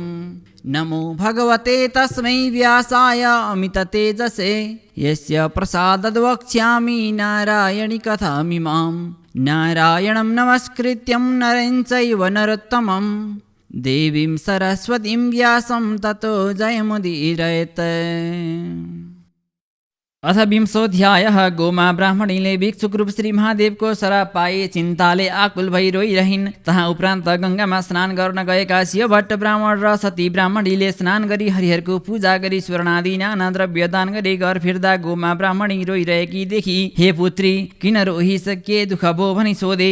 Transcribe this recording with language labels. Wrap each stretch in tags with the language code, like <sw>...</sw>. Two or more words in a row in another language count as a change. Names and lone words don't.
<sa>नमो भगवते तस्मै व्यासाय अमिततेजसे यस्य प्रसादाद् वक्ष्यामि नारायणी कथामिमाम्। नारायणं नमस्कृत्यं नरं चैव नरोत्तमं देवीं सरस्वतीं व्यासं ततो जयमुदीरयेत्।</sa> <ne>अथ 20औं गोमा ब्राह्मणीले भिक्षुक रूप श्री महादेवको श्राप पाए चिन्ताले आकुल भई रोइरहिन्। तहाँ उपरान्त गङ्गामा स्नान गर्न गएका शिवभट्ट ब्राह्मण र सती ब्राह्मणीले स्नान गरी हरिहरको पूजा गरी स्वर्णादि नाना द्रव्य दान गरी घर फिर्दा गोमा ब्राह्मणी रोइरहेकी देखी हे पुत्री किन रोहिस, के दुःख भो भनी सोधे।</ne>